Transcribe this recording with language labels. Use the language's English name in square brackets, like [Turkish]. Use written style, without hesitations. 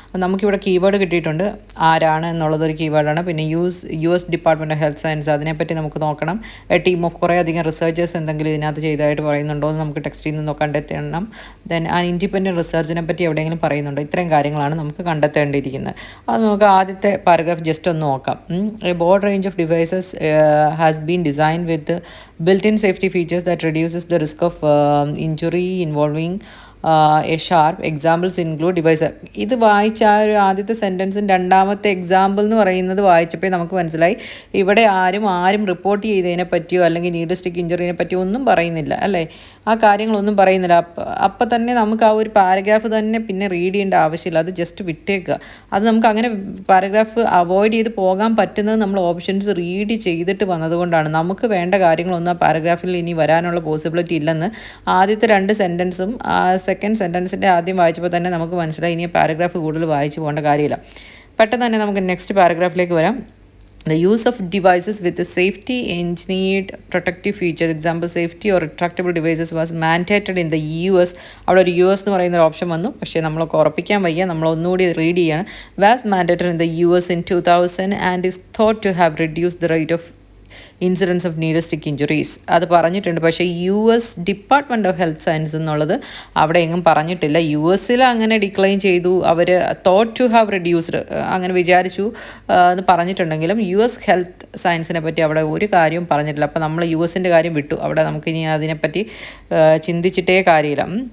[Malayalam] നമുക്കിവിടെ കീവേഡ് കിട്ടിയിട്ടുണ്ട്, ആരാണ് എന്നുള്ളതൊരു കീവേഡാണ്. പിന്നെ US department of health science, അതിനെപ്പറ്റി നമുക്ക് നോക്കണം. ടീം ഓഫ് കുറേ അധികം റിസർച്ചേഴ്സ് എന്തെങ്കിലും ഇതിനകത്ത് ചെയ്തതായിട്ട് പറയുന്നുണ്ടോ എന്ന് നമുക്ക് ടെക്സ്റ്റിൽ നിന്ന് കണ്ടെത്തണം. ദെൻ ആ ഇൻഡിപെൻഡൻറ്റ് റിസർച്ചിനെ പറ്റി എവിടെയെങ്കിലും പറയുന്നുണ്ടോ. ഇത്രയും കാര്യങ്ങളാണ് നമുക്ക് കണ്ടെത്തേണ്ടിയിരിക്കുന്നത്. അത് നമുക്ക് ആദ്യത്തെ പാരഗ്രാഫ് ജസ്റ്റ് ഒന്ന് നോക്കാം. [English] A broad range of devices has been designed with built-in safety features that reduces the risk of injury involving a sharp. Examples include device. [Malayalam] ഇത് വായിച്ച ആ ഒരു ആദ്യത്തെ സെൻറ്റൻസിൻ്റെ രണ്ടാമത്തെ എക്സാമ്പിൾ എന്ന് പറയുന്നത് വായിച്ചപ്പോൾ നമുക്ക് മനസ്സിലായി ഇവിടെ ആരും റിപ്പോർട്ട് ചെയ്തതിനെ പറ്റിയോ അല്ലെങ്കിൽ നീഡ് സ്റ്റിക്ക് ഇഞ്ചുറിനെ പറ്റിയോ ഒന്നും പറയുന്നില്ല അല്ലേ, ആ കാര്യങ്ങളൊന്നും പറയുന്നില്ല. അപ്പം തന്നെ നമുക്ക് ആ ഒരു പാരഗ്രാഫ് തന്നെ പിന്നെ റീഡ് ചെയ്യേണ്ട ആവശ്യമില്ല, അത് ജസ്റ്റ് വിട്ടേക്കുക. അത് നമുക്ക് അങ്ങനെ പാരഗ്രാഫ് അവോയ്ഡ് ചെയ്ത് പോകാൻ പറ്റുന്നത് നമ്മൾ ഓപ്ഷൻസ് റീഡ് ചെയ്തിട്ട് വന്നതുകൊണ്ടാണ്. നമുക്ക് വേണ്ട കാര്യങ്ങളൊന്നും ആ പാരഗ്രാഫിൽ ഇനി വരാനുള്ള പോസിബിലിറ്റി ഇല്ലെന്ന് ആദ്യത്തെ 2 സെൻറ്റൻസും സെക്കൻഡ് സെൻറ്റൻസിൻ്റെ ആദ്യം വായിച്ചപ്പോൾ തന്നെ നമുക്ക് മനസ്സിലായി ഇനി പാരഗ്രാഫ് കൂടുതൽ വായിച്ച് പോകേണ്ട കാര്യമില്ല. പെട്ടെന്ന് തന്നെ നമുക്ക് നെക്സ്റ്റ് പാരഗ്രാഫിലേക്ക് വരാം. [English] The use of devices with a safety engineered protective features, example safety or retractable devices, was mandated in the US. [Malayalam] അവിടെ ഒരു US എന്ന് പറയുന്ന ഒരു ഓപ്ഷൻ വന്നു, പക്ഷേ നമ്മളൊക്കെ ഉറപ്പിക്കാൻ വയ്യ, നമ്മൾ ഒന്നുകൂടി റീഡ് ചെയ്യാണ്. [English] Was mandated in the US in 2000 and is thought to have reduced the rate of incidence of needle stick injuries. [Malayalam] അത് പറഞ്ഞിട്ടുണ്ട്, പക്ഷേ US department of health science എന്നുള്ളത് അവിടെ എങ്ങും പറഞ്ഞിട്ടില്ല. US അങ്ങനെ ഡിക്ലൈൻ ചെയ്തു, അവർ [English] thought to have reduced [Malayalam] അങ്ങനെ വിചാരിച്ചു എന്ന് പറഞ്ഞിട്ടുണ്ടെങ്കിലും US ഹെൽത്ത് സയൻസിനെ പറ്റി അവിടെ ഒരു കാര്യവും പറഞ്ഞിട്ടില്ല. അപ്പോൾ നമ്മൾ USൻ്റെ കാര്യം വിട്ടു, അവിടെ നമുക്കിനി അതിനെപ്പറ്റി ചിന്തിച്ചിട്ടേ കാര്യമില്ല.